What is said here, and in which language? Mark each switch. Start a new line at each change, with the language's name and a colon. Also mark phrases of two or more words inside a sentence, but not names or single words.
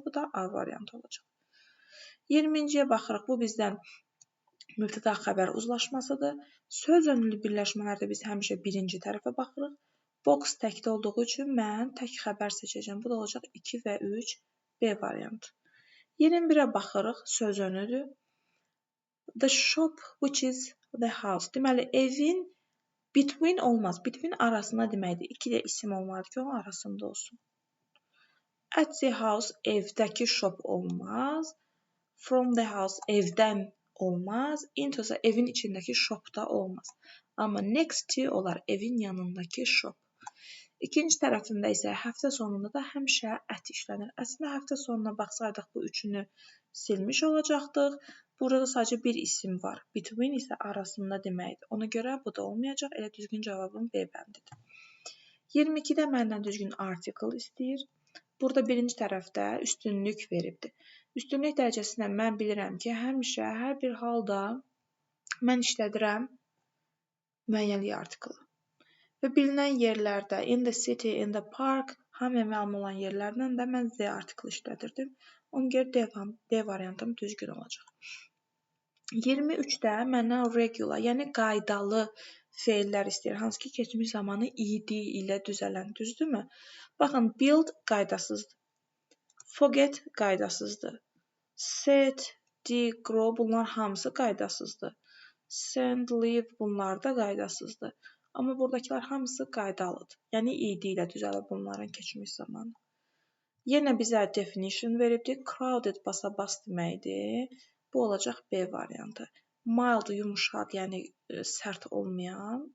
Azerbaijani: Bu da A variantı olacaq. 20-ciyə baxırıq. Bu bizdən mübtəda xəbər uzlaşmasıdır. Söz önlü birləşmələrdə biz həmişə birinci tərəfə baxırıq. Box təkdə olduğu üçün mən tək xəbər seçəcəm. Bu da olacaq 2 və 3 B variantı. 21-ə baxırıq. Söz önüdür.
English: The shop which is the house.
Azerbaijani: Deməli, evin between olmaz. Between arasında deməkdir. 2 də isim olmalıdır ki, onun arasında olsun.
English: At the house
Azerbaijani: evdəki shop olmaz.
English: From the house
Azerbaijani: evdən olmaz.
English: Into the
Azerbaijani: evin içindəki shop da olmaz. Amma
English: next to
Azerbaijani: olar evin yanındakı shop. İkinci tərəfində isə həftə sonunda da həmişə at işlənir. Əslində həftə sonuna baxsaydıq bu üçünü silmiş olacaqdıq. Burada sadəcə bir isim var. Between isə arasında deməkdir. Ona görə bu da olmayacaq. Elə düzgün cavabım B bəndidir. 22-də məndən düzgün article istəyir. Burada birinci tərəfdə üstünlük veribdir. Üstünlük dərəcəsində mən bilirəm ki, həmişə, hər bir halda mən işlədirəm müəyyənlik artiklı. Və bilinən yerlərdə,
English: in the city, in the park,
Azerbaijani: hamıya məlum olan yerlərdən də mən Z artiklı işlədirdim. Ona görə D variantım düzgün olacaq. 23-də məndən regular, yəni qaydalı feillər istəyir. Hansı ki, keçmiş zamanı id ilə düzələn, düzdürmü? Baxın, build qaydasızdır. Forget qaydasızdır.
English: Set, dig, grow
Azerbaijani: bunlar hamısı qaydasızdır.
English: send, leave
Azerbaijani: bunlar da qaydasızdır. Amma buradakılar hamısı qaydalıdır. Yəni id ilə düzəlir bunların keçmiş zamanı. Yenə bizə definition veribdir. Crowded basa-bas deməkdir. Bu olacaq B variantı. Mild yumşaq, yəni sərt olmayan.